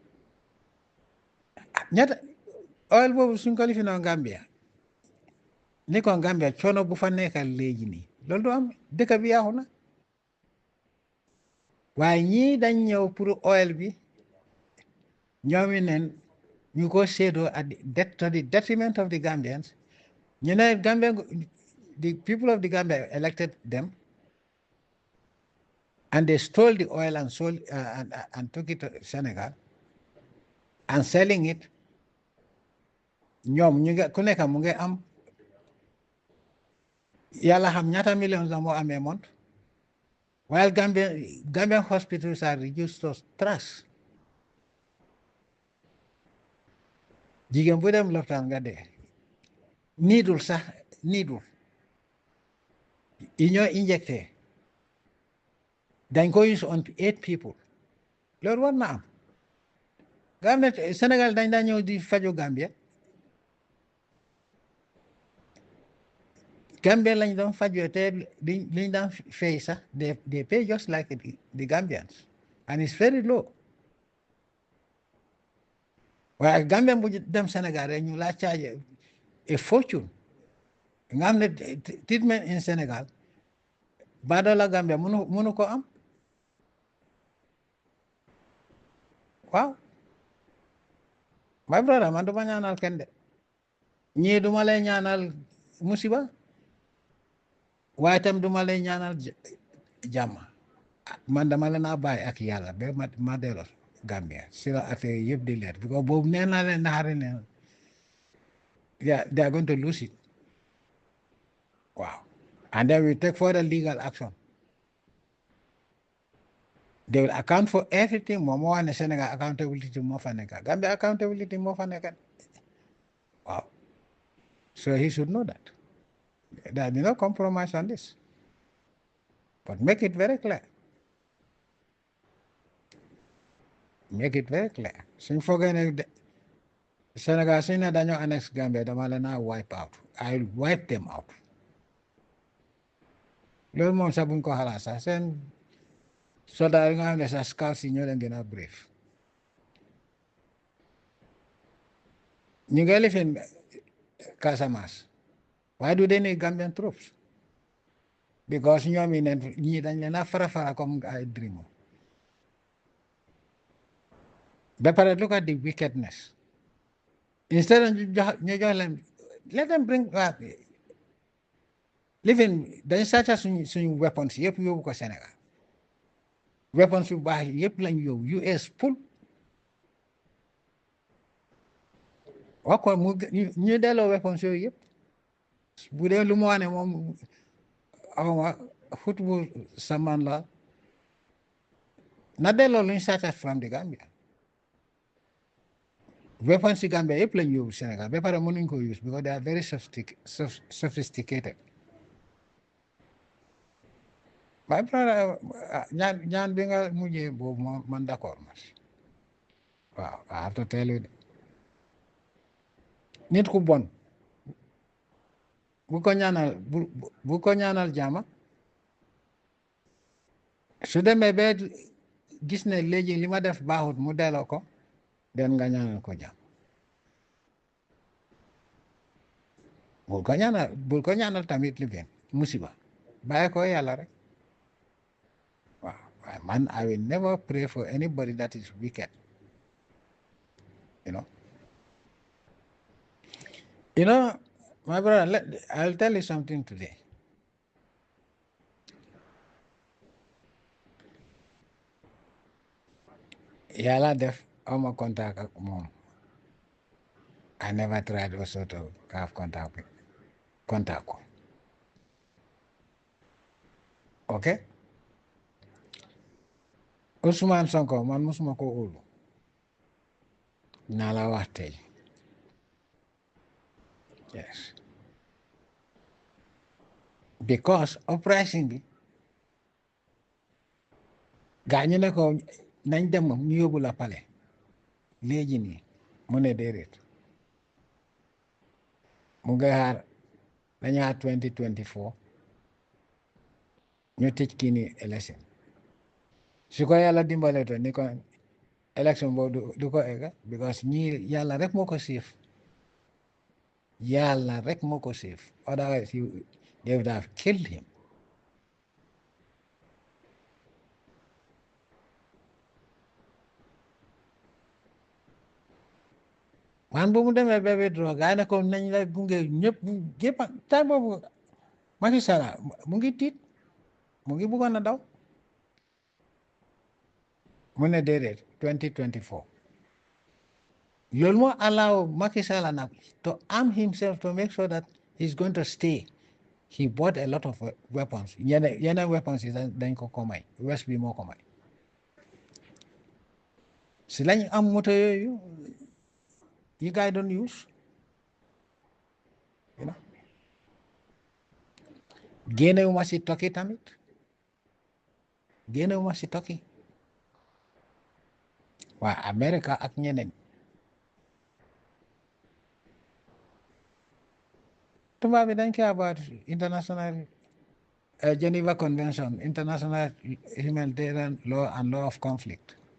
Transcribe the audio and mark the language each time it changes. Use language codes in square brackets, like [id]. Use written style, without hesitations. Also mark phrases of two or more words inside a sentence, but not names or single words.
[wo] ñetta oil boobu suñ ko lifinoo Gambia ni ko Gambia coono bu fa nekkal léegi nii loolu du am dëkk bi yaaxu na waaye ñii dañ ñëw pour oil bi ñoomi neen ñu ko séedoo [en] to the detriment of the Gambians [wo] ñu ne Gambia [en] the people of the Gambia elected them and they stole the oil and sold and took it to Senegal and selling it [wo] ñoom ñu ngi ku nekk mu ngi am yàlla xam ñaata millions la moo amee mont [en] while Gambian hospitals are reduced to trash [wo] jigéen bu dem lopitaan nga dee niidul sax niidul yi ñoo injecté dañ ko [en] use on 8 people [wo] loolu war na am nga am ne Sénégal dañ daa ñëw di faju Gambia Gambia lañ doon fajoo te liñ daan fay sax [en] they pay just like the Gambians and it's very low [wo] waaye Gambian bu dem Sénégal rek ñu laa [en] charge a fortune [wo] nga xam ne [en] treatment in Sénégal [wo] baadoola Gambia mënu ko am waaw [en] my brother [wo] man duma ñaanal kenn de ñii duma lay ñaanal musiba waaye tam duma lay ñaanal jàmm man dama leen a bàyyi ak yàlla ba ma delloo Gambia si la affaire yëpp di leer because boobu nee naa leen naxari ne [en] they are going to lose it wow and then we take further legal action they will account for everything [wo] moom moo wax ne Sénégal accountability moo fa nekk Gambia accountability moo fa nekk [en] wow so he should know that there will be no compromise on this but make it very clear [wo] suñ foogee ne Sénégal suñ ne dañoo annex Gambia dama leen a [en] wipe out I'll wipe them out [wo] loolu moom sax buñ ko xalaat sax seen soldat yi nga xam ne sax scouts yi ñoo leen gën a brief ñu ngi lifin Casamance [en] why do they need Gambian troops because [wo] ñoom yi ne ñii dañ leen a fara comme ay dream ba pare [en] look at the wickedness instead of [wo] ñu jox leen [en] let them bring [wo] lifin dañ sàcca suñu weapons yëpp yóbbu ko Sénégal weapons yu baax yëpp lañ yóbbu US pul wax ko ñu delloo weapons yooyu yëpp bu dee lu mu wane moom awma football saman la na delloo luñ sàcca [en] from the Gambia [wo] weapons si Gambia yëpp lañ yóbbu Sénégal ba pare mënuñ ko use [en] because they are very sophisticated my brother [wo] ñaan bi nga mujjee boobu man d'accord ma waaw [en] I have to tell you [wo] nit ku bon bu ko ñaanal jàmm su demee ba gis ne léegi li ma def baaxut mu delloo ko den nga ñaanal ko jàmm bul ko ñaanal tamit li benn musiba bàyyi ko yàlla rek waaw man [en] I will never pray for anybody that is wicked you know my brother I'll tell you something today [wo] yàlla def awma contact ak moom [en] I never tried also to have contact [wo] ko okay Ousmane Sonko man musuma ko óolu naa la wax tey yes because uprising bi gaa ñu ne ko nañ dem ñu yóbbu la pale léegi nii mu ne déedéet mu ngi xaar dañu xaar 2024 ñu tëj kii ni élection su ko yàlla dimbale to ni ko élection boobu du ko egga because ñii yàlla rek moo ko siif [en] otherwise they would have killed him [wo] man bu mu demee ba withdraw gaa yi ne ko nañ la gunge ñëpp time boobu Macky Sall mu ngi tiit mu ngi bëggoon a daw mu ne déedéet 2024 loolu moo allow Macky Sall nag [en] to arm himself to make sure that he's going to stay he bought a lot of weapons [wo] yeneen weapons yi dañ ko may west bi moo ko may si lañ am moto yooyu [en] you guys don't use [wo] génnewuma si tokki tamit waa Amerika ak ñeneen tubaab bi dañ [en] care about international Geneva Convention, international humanitarian law and law of conflict.